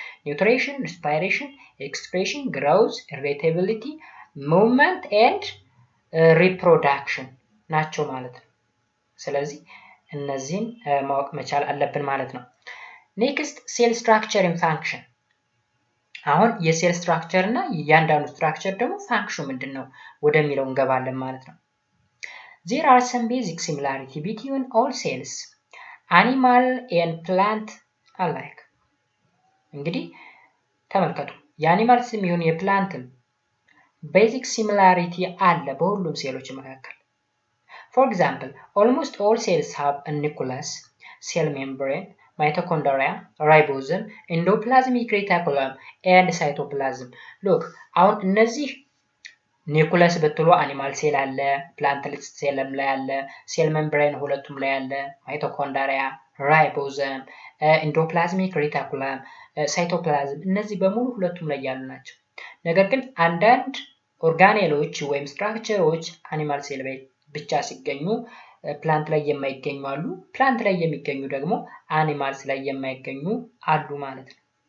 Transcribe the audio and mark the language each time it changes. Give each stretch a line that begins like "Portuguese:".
Amharic: ኒውትሪሽን፣ ሪስፓይሬሽን፣ ኤክስክሬሽን፣ ግሮዝ፣ ኢሪቴቢሊቲ፣ ሙቭመንት ኤንድ ሪፕሮዳክሽን ናቸው ማለት ነው። ስለዚህ እነዚህን ማወቅ መቻል አለብን ማለት ነው። ኔክስት ሴል ስትራክቸር ኤንድ ፋንክሽን። አሁን የሴል ስትራክቸር እና እያንዳንዱ ስትራክቸር ደግሞ ፋንክሽኑ ምንድን ነው ወደሚለው እንገባለን ማለት ነው።
English: There are some basic similarity between all cells, animal and plant alike.
Amharic: እንግዲህ ተመልከቱ፣ የአኒማልስም ይሁን የፕላንትም ቤዚክ ሲሚላሪቲ አለ በሁሉም ሴሎች መካከል።
English: For example, almost all cells have a nucleus, cell membrane, mitochondria, ribosome, endoplasmic reticulum, and cytoplasm.
Amharic: Look, አሁን እነዚህ ኒውክለስ ብትሉ አኒማል ሴል አለ፣ ፕላንት ሴልም ላይ አለ፣ ሴል ሜምብሬን ሁለቱም ላይ አለ፣ ማይቶኮንድሪያ፣ ራይቦዘም፣ ኢንዶፕላዝሚክ ሪቲኩለም፣ ሳይቶፕላዝም እነዚህ በሙሉ ሁለቱም ላይ ያሉ ናቸው። ነገር ግን አንዳንድ ኦርጋኔሎች ወይም ስትራክቸሮች አኒማል ሴል ላይ ብቻ ሲገኙ ፕላንት ላይ የማይገኙ አሉ። ፕላንት ላይ የሚገኙ ደግሞ አኒማልስ ላይ የማይገኙ አሉ ማለት ነው።